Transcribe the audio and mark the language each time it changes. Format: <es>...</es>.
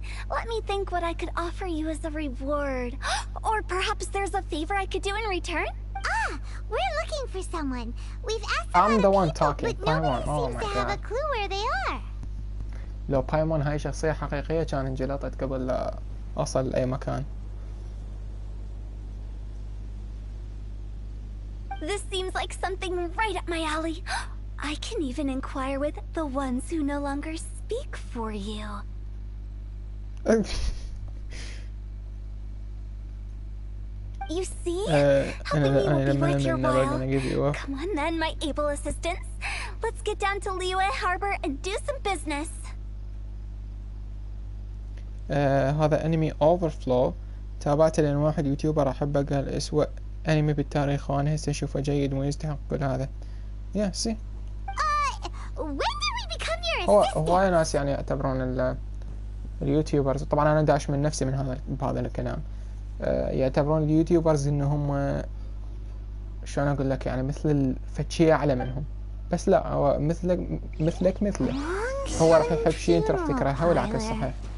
<en>Let me think what I could offer you as a reward. Or perhaps there's a favor I could do in return? Ah, we're looking for someone. We've asked I'm the one people, talking. but nobody seems to have a clue where they are.</en> <ar>لو بايمون هاي شخصية حقيقية كان انجلطت قبل لا أوصل لأي مكان.</ar> <en>This seems like something right up my alley. I can even inquire with the ones who no longer speak for you. You see? Helping me will be worth your while. Come on then, my able assistants. Let's get down to Liyue Harbor and do some business.</en> <ar>هذا انمي اوفرفلو تابعته لان واحد يوتيوبر احبه قال اسوأ انمي بالتاريخ وانا هسه اشوفه جيد ويستحق كل هذا. يا سي</ar> <en>when did we become your</en> <ar>هواي ناس يعني يعتبرون اليوتيوبرز، طبعا انا داش من نفسي من بهذا الكلام، يعتبرون اليوتيوبرز انهم شلون اقول لك يعني مثل الفتشية اعلى منهم، بس لا هو مثلك مثله، هو راح يحب شيء انت راح تكرهه والعكس صحيح.</ar>